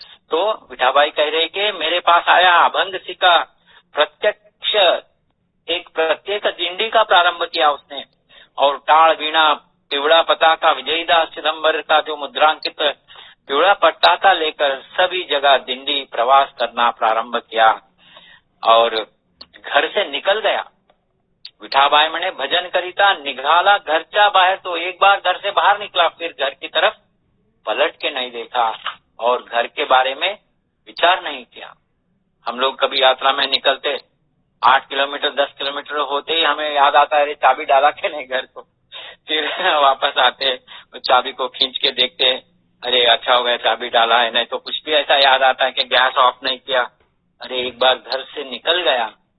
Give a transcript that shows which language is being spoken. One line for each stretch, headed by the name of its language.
Hindi: तो विठाबाई कह रहे कि मेरे पास आया, अभंग सीखा, प्रत्येक दिंडी का प्रारंभ किया उसने। और टाल वीणा पिवड़ा पताका, विजयदास चिदंबर का जो मुद्रांकित पिवड़ा पताका लेकर सभी जगह दिंडी प्रवास करना प्रारंभ किया और घर से निकल गया।
Marathi: विठाबाई मने भजन करिता निघाला घरच्या बाहर।
Hindi: तो एक बार घर से बाहर निकला, फिर घर की तरफ पलट के नहीं देखा और घर के बारे में विचार नहीं किया। हम लोग कभी यात्रा में निकलते, 8 किलोमीटर 10 किलोमीटर होते ही हमें याद आता है, अरे चाबी डाला के नहीं घर को। फिर वापस आते, चाबी को खींच के देखते, अरे अच्छा हो गया चाबी डाला है। नहीं तो कुछ भी ऐसा याद आता है कि गैस ऑफ नहीं किया, अरे एक बार घर से निकल गया।